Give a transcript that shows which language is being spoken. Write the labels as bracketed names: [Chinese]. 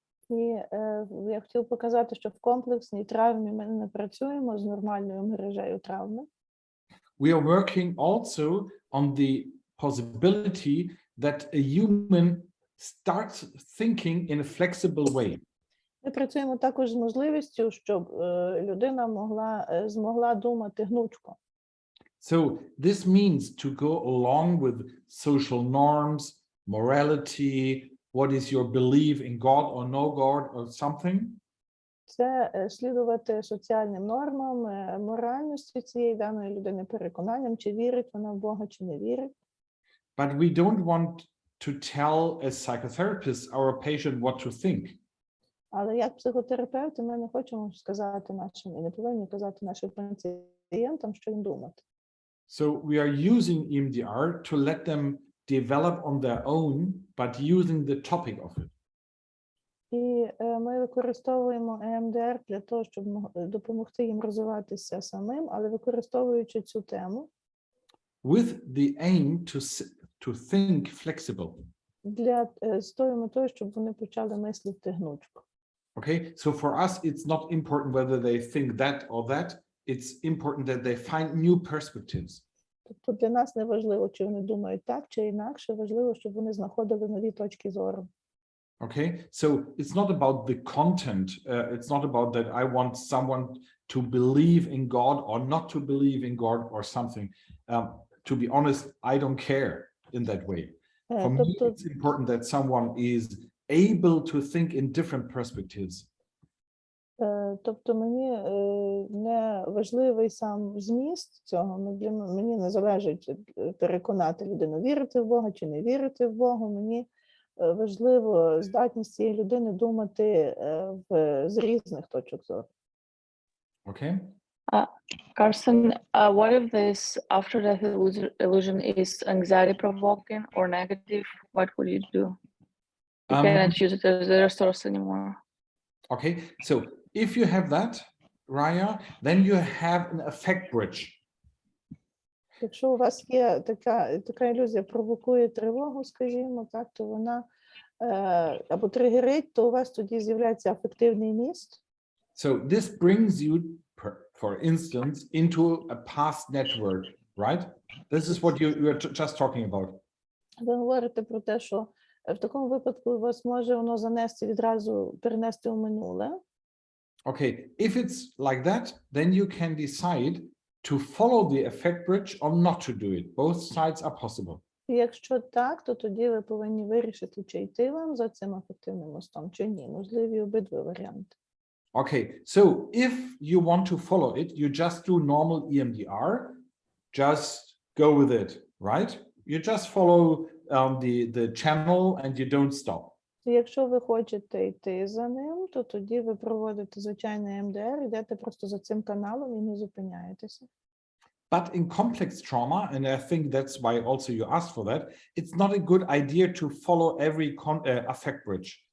[Ukrainian] І я хотів показати, що в комплексній травмі ми не працюємо з нормальною мережею травми. [English] We are working also on the possibility that a human starts thinking in a flexible way. [Ukrainian] Ми працюємо також з можливістю, щоб людина змогла думати гнучко. [English] So this means to go along with social norms, morality, what is your belief in God or no God or something. [Ukrainian] Це слідувати соціальним нормам, моральності цієї даної людини, переконанням, чи вірить вона в Бога, чи не вірить. [English] But we don't want to tell as psychotherapists our patient what to think. [Ukrainian] Але як психотерапевти ми не хочемо сказати нашим, і не повинні казати нашим пацієнтам, що їм думати. [English] So we are using EMDR to let them develop on their own, but using the topic of it. [Ukrainian] І ми використовуємо EMDR для того, щоб допомогти їм розвиватися самим, але використовуючи цю тему. [English] With the aim to think flexible. [Ukrainian] З тою метою, щоб вони почали мислити гнучко. [English] Okay, so for us, it's not important whether they think that or that. It's important that they find new perspectives. [Ukrainian] Тобто для нас не важливо, чи вони думають так, чи інакше, важливо, щоб вони знаходили нові точки зору. [English] Okay, so it's not about the content. It's not about that I want someone to believe in God or not to believe in God or something. To be honest, I don't care in that way. For me, it's important that someone is able to think in different perspectives. [Ukrainian] Тобто мені не важливий сам зміст цього, мені не залежить переконати людину вірити в Бога чи не вірити в Бога, мені важливо здатність цієї людини думати з різних точок зору. [English] Okay. Carson, what if this after-death illusion is anxiety-provoking or negative? What would you do? You cannot use it as a resource anymore. Okay, so if you have that, Raya, then you have an effect bridge. [Ukrainian] Якщо у вас є така ілюзія провокує тривогу, скажімо, так, то вона або тригерить, то у вас тоді з'являється афективний міст. [English] So this brings you, for instance, into a past network, right? This is what you were just talking about. [Ukrainian] Ви говорите про те, що в такому випадку вас може воно занести відразу, перенести у минуле. [English] Okay, if it's like that, then you can decide to follow the effect bridge or not to do it. Both sides are possible. [Ukrainian] І якщо так, то тоді ви повинні вирішити, чи йти вам за цим афективним мостом, чи ні. Можливі обидва варіанти. [English] Okay, so if you want to follow it, you just do normal EMDR, just go with it, right? You just follow the channel and you don't stop. [Ukrainian] І якщо ви хочете йти за ним, то тоді ви проводите звичайний МДР, йдете просто за цим каналом і не зупиняєтеся. [English] But in complex trauma, and I think that's why also you asked for that, it's not a good idea to follow every affect bridge.